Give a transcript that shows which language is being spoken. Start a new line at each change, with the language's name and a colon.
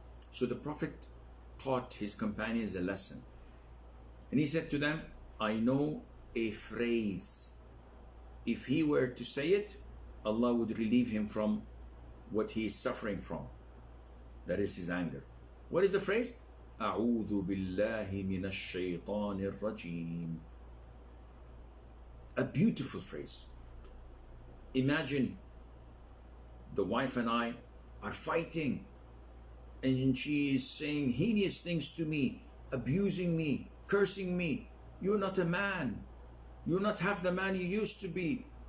English: So the Prophet taught his companions a lesson, and he said to them, I know a phrase. If he were to say it, Allah would relieve him from what he is suffering from, that is his anger. What is the phrase?
Arabic: أعوذ بالله من الشيطان الرجيم.
English: A beautiful phrase. Imagine the wife and I are fighting, and she is saying heinous things to me, abusing me, cursing me, You're not a man. You're not half the man you used to be.